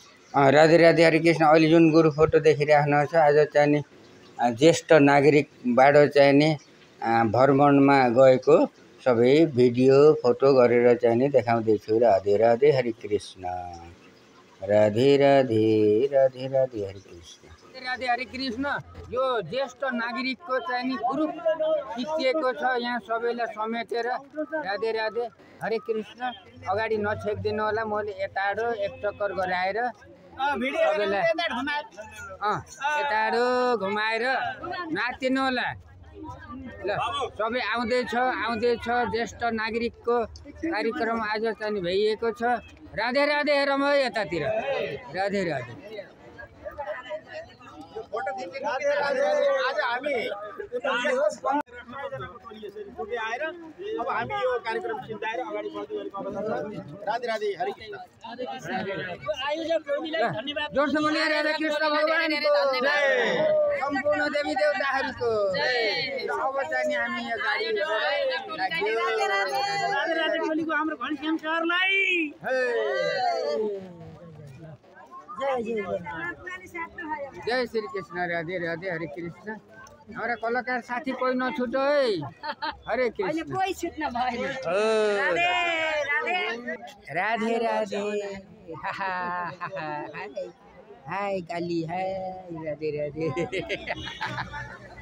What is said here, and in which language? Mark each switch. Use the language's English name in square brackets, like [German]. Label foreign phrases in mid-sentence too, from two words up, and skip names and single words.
[Nepali] राधे राधे हरे कृष्ण। अहिले जुन गुरु फोटो देखिराख्नु छ आज चाहिँ नि ज्येष्ठ नागरिकबाट चाहिँ नि भ्रमणमा गएको सबै भिडियो फोटो गरेर चाहिँ नि देखाउँदैछु। राधे राधे हरे कृष्ण। राधे राधे राधे राधे हरे कृष्ण। राधे हरे कृष्ण। यो ज्येष्ठ नागरिकको चाहिँ नि ग्रुप खिचिएको छ यहाँ सबैलाई समेटेर। राधे राधे हरे कृष्ण। अगाडि नछेक्दिनु होला, मैले यताडो एक चक्कर गराएर यताडो घुमाएर नाचिनु होला ल। सबै आउँदैछ ज्येष्ठ नागरिकको कार्यक्रम आज चाहिँ भइएको छ। राधे राधे हेरौँ है यतातिर। राधे राधे। आज हामी अब हामी यो कार्यक्रम सिद्धाएर अगाडि बढ्दै गरेको अवस्था छ। राधे राधे हरे कृष्ण। आयोजक टोलीलाई धन्यवाद। जोडसँग राधा कृष्ण भगवानको जय, सम्पूर्ण देवी देवताहरूको जय। अब चाहिँ हामी यो गाडी लाग्यो। राधे राधे टोलीको हाम्रो घनश्याम सरलाई जय श्री कृष्ण। राधे राधे हरे कृष्ण। [Hindi] हमारा कलाकार साथी कोई [Nepali] नछुटो है। हरे कृष्ण। कोई छुट्न भएन। राधे राधे। हाय काली हाय। राधे राधे।